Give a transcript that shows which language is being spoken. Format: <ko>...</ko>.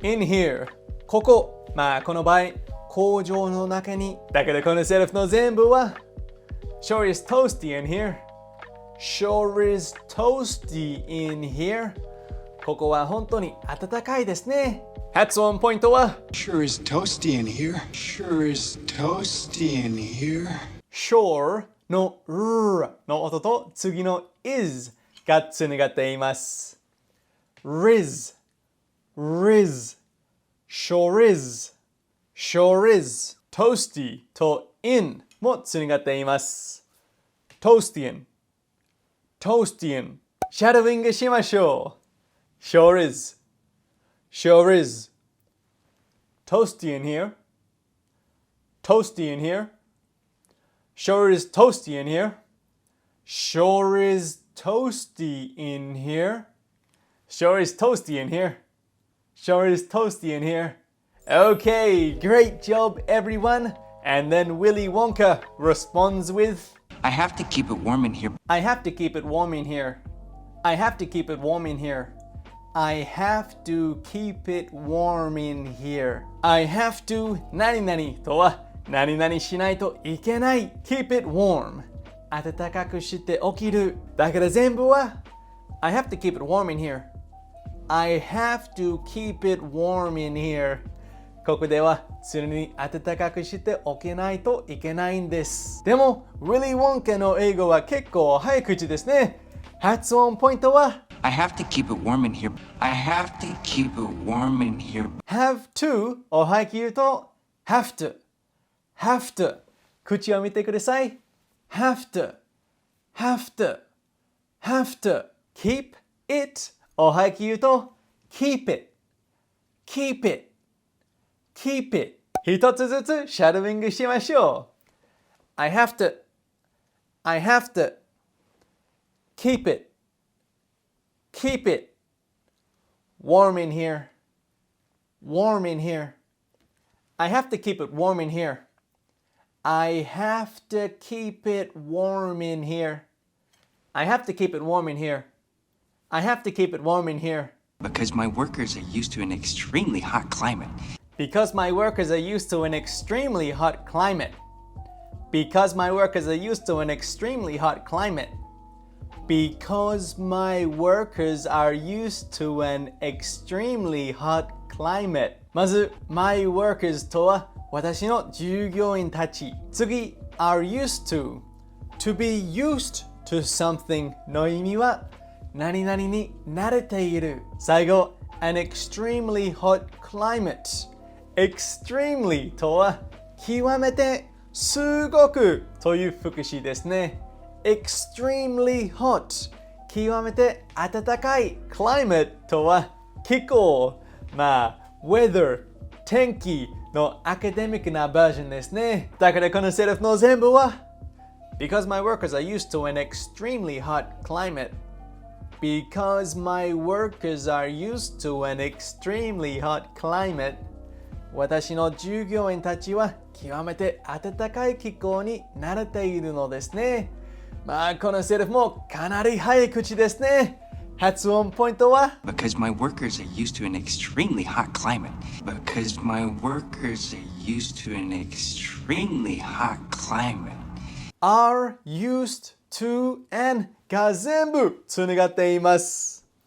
<en>In here</en> <ja>ここ、この場合工場の中に。だけどこのセリフの全部は</ja> <en>Sure is toasty in here</en> <ja>Sure is toasty in here ここは本当に暖かいですね。発音ポイントは</ja> <en>Sure is toasty in here Sure is toasty in here</en> <ja>Sure の R の音と次の is がつながっています。</ja> <en>Riz, Riz, sure is, sure is, toasty と in</en> <ja>もつながっています。 Toastian, Toastian、シャドウイングしましょう。</ja> <en>Sure is, sure is, toasty in here, toasty in here, sure is toasty in here, sure is toasty in here.Sure is toasty in here. Sure is toasty in here. Okay, great job everyone. And then Willy Wonka responds with I have to keep it warm in here. I have to keep it warm in here. I have to keep it warm in here. I have to keep it warm in here. I have to</en> <ja>何々とは何々しないといけない。</ja> <en>Keep it warm.</en> <ja>暖かくして起きる。だから全部は</ja> <en>I have to keep it warm in here.I have to keep it warm in here.</en> <ja>ここでは常に暖かくしておけないといけないんです。でも、Willy Wonka の英語は結構早口ですね。発音ポイントは</ja> <en>I have to keep it warm in here. I have to keep it warm in here. have to</en> <ja>を早く言うと</ja> <en>have to. have to.</en> <ja>口を見てください。</ja> <en>have to. have to. have to. keep it.</en> <ja>を早く言うと</ja> <en>keep it, keep it, keep it</en> <ja>一つずつシャドウイングしましょう。</ja> <en>I have to, I have to, keep it, keep it, warm in here, warm in here. I have to keep it warm in here. I have to keep it warm in here. I have to keep it warm in here.I have to keep it warm in here. Because my workers are used to an extremely hot climate. Because my workers are used to an extremely hot climate. Because my workers are used to an extremely hot climate. Because my workers are used to an extremely hot climate.</en> <ja>まず、</ja> <en>my workers</en> <ja>とは私の従業員たち。次、</ja> <en>are used to. To be used to something</en> <ja>の意味は何々に慣れている。最後、</ja> <en>an extremely hot climate.</en> <ja>extremely とは極めてすごくという副詞ですね。</ja> <en>extremely hot</en> <ja>極めて暖かい climate とは気候、weather 天気のアカデミックなバージョンですね。だからこのセリフの全部は</ja> <en>Because my workers are used to an extremely hot climate. Because my workers are used to an extremely hot climate.</en> <ja>私の従業員たちは極めて暖かい気候に慣れているのですね。このセリフもかなり早口ですね。発音ポイントは</ja> <en>Because my workers are used to an extremely hot climate. Because my workers are used to an extremely hot climate. are used to and</en> <ja>が全部つながっています。</ja>